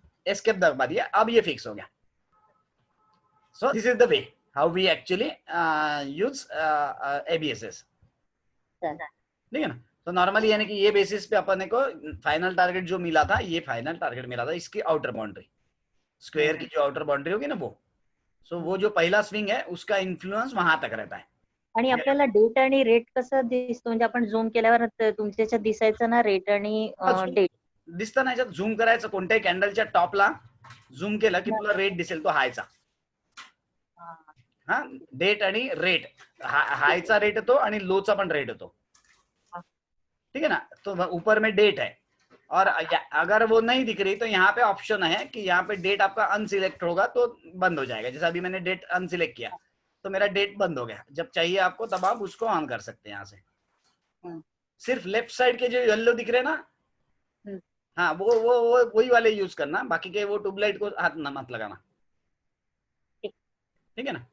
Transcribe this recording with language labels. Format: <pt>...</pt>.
<hi>Escape दबा दिया, अब ये फिक्स हो गया।</hi> <en>so this is the way how we actually use ABSS,</en> <hi>ठीक है ना। तो नॉर्मली यानी कि ये बेसिस पे अपन को फाइनल टारगेट जो मिला था, ये फाइनल टारगेट मिला था इसकी आउटर बाउंड्री, स्क्वायर की जो आउटर बाउंड्री होगी ना वो। सो वो जो पहला स्विंग है उसका इन्फ्लुएंस वहां तक रहता है।</hi> <mr>आणि आपल्याला डेट आणि रेट कसं दिसतो, म्हणजे आपण झूम केल्यावर तुमच्या याच्यात दिसायचं ना रेट आणि डेट दिसतं ना, याच्यात झूम करायचं, कोणत्याही कॅन्डलच्या टॉपला झूम केलं की तुला रेट दिसेल तो हायचा, हा डेट आणि रेट, हायचा रेट येतो आणि लोचा पण रेट येतो,</mr> <hi>ठीक है ना। तो ऊपर में डेट है और अगर वो नहीं दिख रही तो यहाँ पे ऑप्शन है कि यहाँ पे डेट आपका अनसिलेक्ट होगा तो बंद हो जाएगा। जैसे अभी मैंने डेट अनसिलेक्ट किया तो मेरा डेट बंद हो गया। जब चाहिए आपको तब आप उसको ऑन कर सकते हैं यहाँ से। सिर्फ लेफ्ट साइड के जो येलो दिख रहे हैं ना, हाँ वो वही वाले यूज करना, बाकी के वो ट्यूबलाइट को हाथ ना मत लगाना, ठीक है ना।</hi>